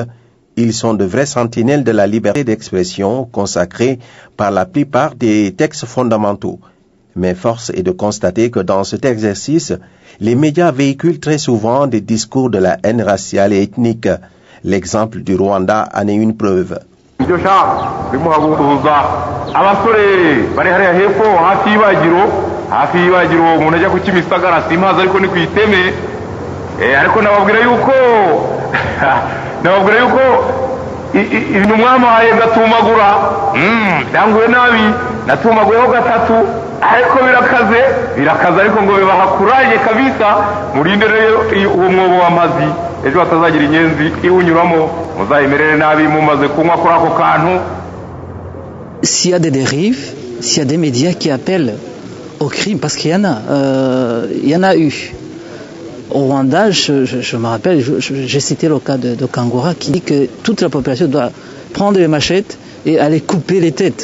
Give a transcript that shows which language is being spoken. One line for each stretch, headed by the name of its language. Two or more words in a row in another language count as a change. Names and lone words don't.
French: Ils sont de vrais sentinelles de la liberté d'expression consacrée par la plupart des textes fondamentaux. Mais force est de constater que dans cet exercice, les médias véhiculent très souvent des discours de la haine raciale et ethnique. L'exemple du Rwanda en est une preuve.
Kinyarwanda: hafi y'ibagiro umuntu ajya ku Kimisagara simaze ariko ni ku Iteme ariko nababwira yuko ibintu mwamuhaye gatumagura byanguye nabi natumaguyeho gatatu ariko birakaze ariko ngo bibaha kuraje kabisa murinde rero uwo mwobo w'amazi ejo hatazagira inyenzi iwunyuramo muzayimerere nabi mumaze kunywa kuri ako kantu.
French: S'il y a des dérives, s'il y a des médias qui appellent au crime, parce qu'il y en a eu. Au Rwanda, je me rappelle, j'ai cité le cas de Kangura qui dit que toute la population doit prendre les machettes et aller couper les têtes.